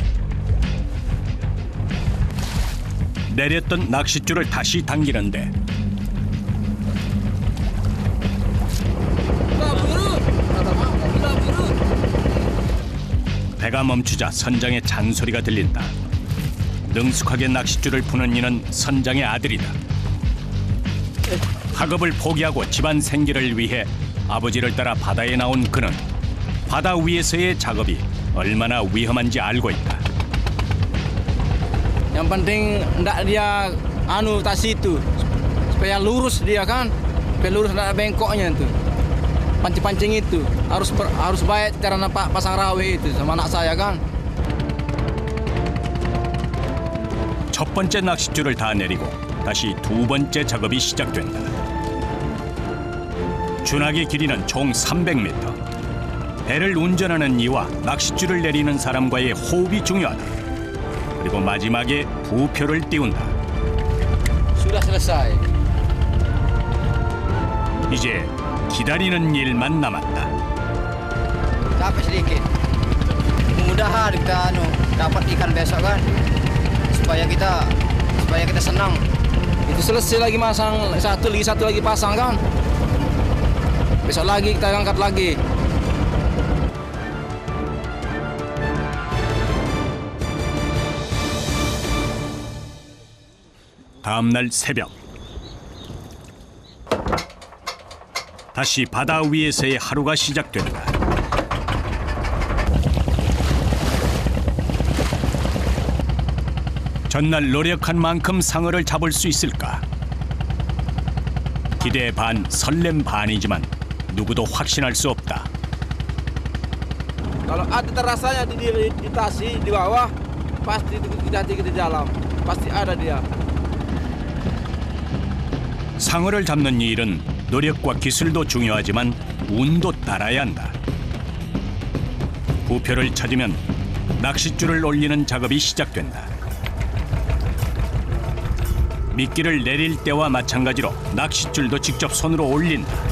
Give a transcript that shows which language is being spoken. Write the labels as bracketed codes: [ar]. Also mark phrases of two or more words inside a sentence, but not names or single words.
[ko] 내렸던 낚싯줄을 다시 당기는데 배가 멈추자 선장의 잔소리가 들린다. 능숙하게 낚싯줄을 푸는 이는 선장의 아들이다. 학업을 포기하고 집안 생계를 위해 아버지를 따라 바다에 나온 그는 바다 위에서의 작업이 얼마나 위험한지 알고 있다. [id] Yang penting ndak dia tasi itu supaya lurus dia kan, supaya lurus ndak ada bengkoknya itu. Pancing-pancing itu harus baik cara nampak pasang rawe itu sama anak saya kan. [ko] 첫 번째 낚싯줄을 다 내리고 다시 두 번째 작업이 시작된다. 주낙의 길이는 총 300m. 배를 운전하는 이와 낚싯줄을 내리는 사람과의 호흡이 중요하다. 그리고 마지막에 부표를 띄운다. [id] Sudah selesai. [ko] 이제 기다리는 일만 남았다. [id] Capek sedikit. Mudah-mudahan kita dapat ikan besok kan. Supaya kita senang. Itu selesai lagi masang satu lagi pasang kan. Besok lagi kita angkat lagi. [ko] 다음 날 새벽 다시 바다 위에서의 하루가 시작된다. 전날 노력한 만큼 상어를 잡을 수 있을까? 기대 반 설렘 반이지만 누구도 확신할 수 없다. [id] Kalau ada terasanya di tasi di bawah, pasti kita di dalam. Pasti ada dia. [ko] 상어를 잡는 일은 노력과 기술도 중요하지만 운도 따라야 한다. 부표를 찾으면 낚싯줄을 올리는 작업이 시작된다. 미끼를 내릴 때와 마찬가지로 낚싯줄도 직접 손으로 올린다.